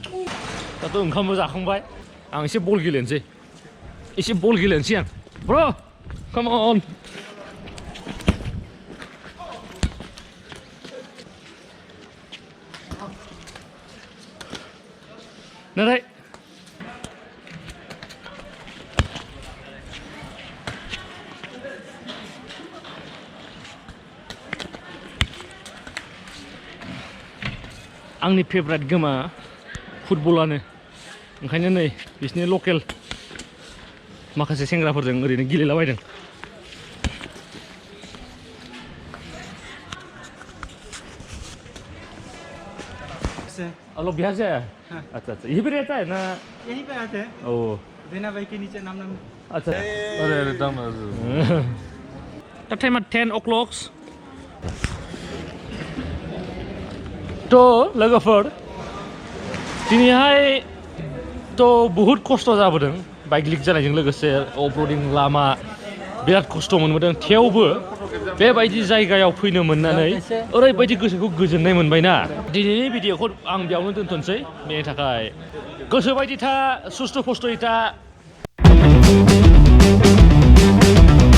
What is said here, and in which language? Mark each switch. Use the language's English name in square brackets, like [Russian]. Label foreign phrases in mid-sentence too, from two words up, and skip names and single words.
[Bodo] दाथ' ओंखामबो जाखांबाय आं एसे बल गेलेनोसै आं ब्र' [English] Come on. [Bodo] Narai. आंनि फेभरेट गेमा फुटबलानो ओंखायनो नै बिसिनि लकेल माखासे सेंग्राफोरजों ओरैनो गेलेलाबायदों [Hindi] Alors बिहार से आया अच्छा अच्छा यहीं पे रहता है ना यहीं पे आते हैं ओ देना भाई के नीचे नाम अच्छा अरे अरे [Bodo] दाम दा टाइमा 10 o'clock थ' लोगोफोर दिनैहाय थ' बहुद खस्थ' जाबोदों बाइक लिक जानायजों लोगोसे अफर'डिं लामा बिराद खस्थ' मोनबोदों थेवबो बेबायदि जायगायाव फैनो मोननानै ओरैबायदि गोसोखौ गोजोननाय मोनबायना दिनैनि भिडिअ'खौ आं बेयावनो दोनथ'नोसै बेनि थाखाय गोसोबायदि था सुस्थ' फस्थ'यै था